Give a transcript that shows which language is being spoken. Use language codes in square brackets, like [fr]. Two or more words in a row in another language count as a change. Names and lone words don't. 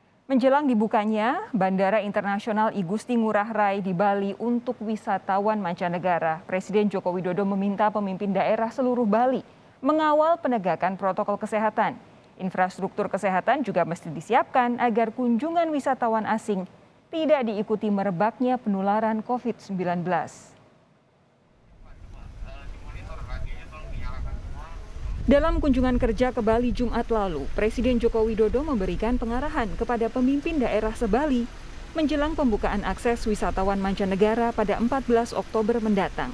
[id] Menjelang dibukanya Bandara Internasional I Gusti Ngurah Rai di Bali untuk wisatawan mancanegara, Presiden Joko Widodo meminta pemimpin daerah seluruh Bali mengawal penegakan protokol kesehatan. Infrastruktur kesehatan juga mesti disiapkan agar kunjungan wisatawan asing tidak diikuti merebaknya penularan COVID-19. Dalam kunjungan kerja ke Bali Jumat lalu, Presiden Joko Widodo memberikan pengarahan kepada pemimpin daerah se-Bali menjelang pembukaan akses wisatawan mancanegara pada 14 Oktober mendatang.